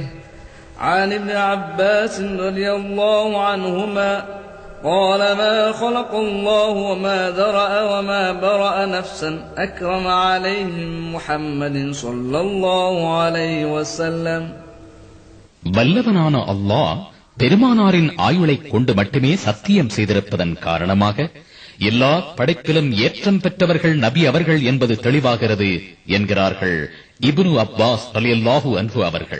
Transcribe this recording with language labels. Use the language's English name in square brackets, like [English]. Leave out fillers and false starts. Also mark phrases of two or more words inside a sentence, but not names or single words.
[Arabic] عن ابن عباس رضي الله عنهما قال ما خلق الله وما ذرأ وما برأ نفسا أكرم عليهم محمد صلى الله عليه وسلم. [Tamil] வல்லவனான அல்லாஹ் பெருமானாரின் ஆயுளைக் கொண்டு மட்டுமே சத்தியம் செய்திருப்பதன் காரணமாக எல்லா படைப்பிலும் ஏற்றம் பெற்றவர்கள் நபி அவர்கள் என்பது தெளிவாகிறது என்கிறார்கள் இப்னு அப்பாஸ் [Arabic] رضي الله عنه [Tamil] அவர்கள்.